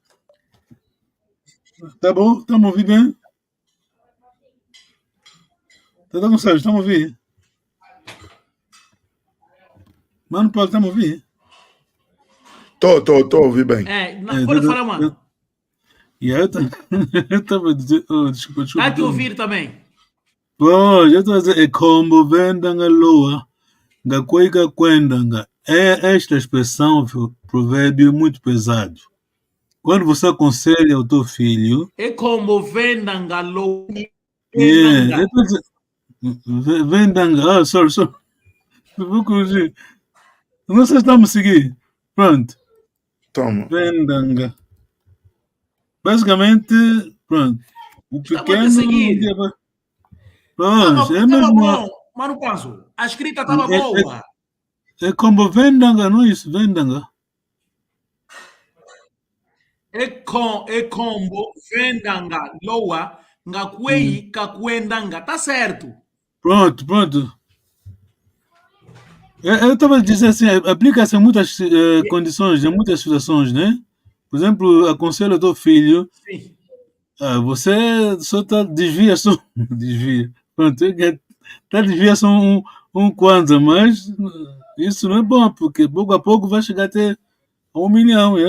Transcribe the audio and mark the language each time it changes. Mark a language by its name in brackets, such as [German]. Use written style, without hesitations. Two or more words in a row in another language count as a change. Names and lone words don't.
[Portuguese] Tá bom? Estamos a ouvir bem? Tá dando certo? Estamos a ouvir? Mano, Paulo, estamos a ouvir? Estou a ouvir bem. Pode falar, mano. Eu estava a dizer... desculpa. Está a te ouvir também. Pois, eu estou a dizer... É como [Kimbundu] vendanga loa, nga kueika kwendanga. [Portuguese] Esta expressão, provérbio, é muito pesado. Quando você aconselha o teu filho... É como [Kimbundu] vendanga loa. [Portuguese] Vendanga. Sorry. Vou corrigir. Não sei se estamos a seguir. Pronto. Toma. Vendanga. Basicamente, pronto. O pequeno... Pronto, é mesmo... bom. Mano Panzo, a escrita estava boa. É como vendanga, não é isso? Vendanga. [Kimbundu] É combo vendanga loa, nga kuei kakuendanga. [Portuguese] Tá certo. Pronto. Eu estava a dizer assim, aplica-se em muitas condições, em muitas situações, né? Por exemplo, aconselho ao teu filho, sim. Você só desvia. Pronto, desvia só um Kwanza, mas isso não é bom, porque pouco a pouco vai chegar até a 1 milhão, é?